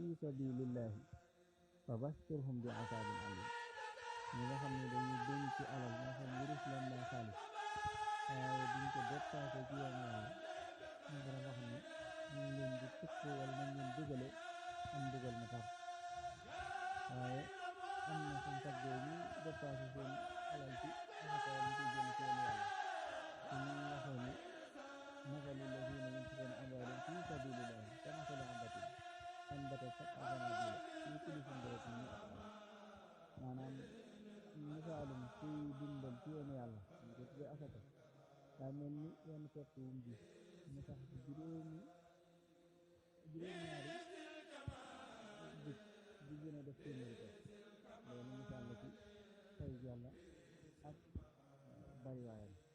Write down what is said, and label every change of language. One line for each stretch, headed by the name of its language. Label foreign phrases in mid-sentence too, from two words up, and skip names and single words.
Arabic: سبيل الله فبشرهم بعذاب أليم
Wolof: ñi nga xam ne dañuy denc ci alal moo xam wurus la mbaa xaalis waaye duñ ko dépassé ci yoon yàlla ñu borom wax ne ñu ngi leen di tëkk wala nañ leen dugale am dugal mu tar waaye am na suñ taggee ñu dépassé seen alal ci asaka wala ñu koy génn ci yoon yàlla te ñu waxee ni
Arabic: مثل الذين ينفقون أموالهم في سبيل الله كمثل حبة أنبتت سبع سنابل في كل سنبلة مئة حبة
Wolof: maanaam misaalum kuy dundal ci yoonu yàlla ñu ko tuddee asaka daa mel ni yenn pepp yu mu ji mu sax ci juróom-ñaari dëkk di gën a def téeméeri pepp loolu misaal la ci fay yàlla ak bariwaayam.